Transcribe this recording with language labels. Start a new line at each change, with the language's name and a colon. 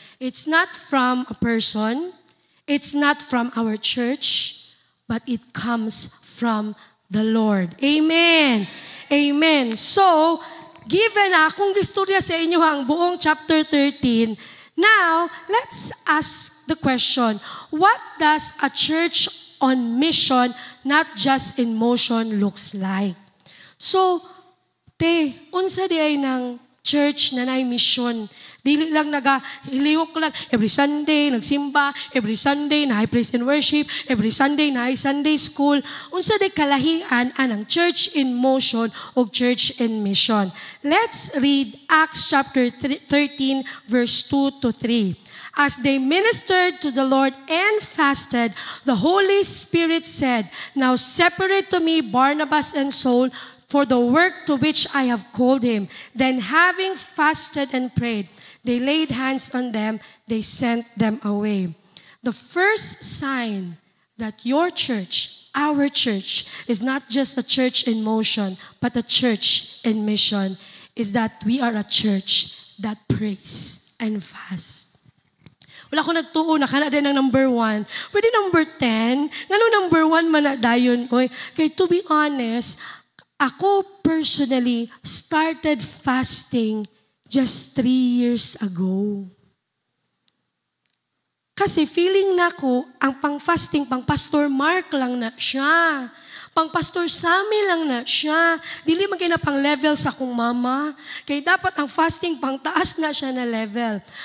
English: It's not from a person, it's not from our church, but it comes from the Lord. Amen. Amen. So,
Cebuano: given akong istorya sa inyo ang buong
English: chapter 13, now, let's ask the question, what does a church on mission, not just in motion, looks like?
Cebuano: So, unsa di ay ng church na nay mission? Dili lang hilihok lang,
English: every Sunday,
Cebuano: nagsimba,
English: every Sunday, na praise and worship, every Sunday, na Sunday school.
Cebuano: Unsa di kalahian anang
English: church in motion
Cebuano: o
English: church in mission. Let's read Acts chapter 13, verse 2 to 3. As they ministered to the Lord and fasted, the Holy Spirit said, "Now separate to me Barnabas and Saul for the work to which I have called him." Then having fasted and prayed, they laid hands on them, they sent them away. The first sign that your church, our church, is not just a church in motion, but a church in mission, is that we are a church that prays and fasts.
Cebuano: Wala ko nagtuo na kana din ang number 1. Pwede number 10. Ngano number 1 man na dayon, oy. Kay
English: to be honest,
Cebuano: ako
English: personally started fasting just 3 years ago.
Cebuano: Kasi feeling na ko, ang pang-fasting, pang-Pastor Mark lang na siya. Pang-Pastor Sammy lang na siya. Dili man kaya na pang-level sa kong mama. Kaya dapat ang fasting, pang-taas na siya na level.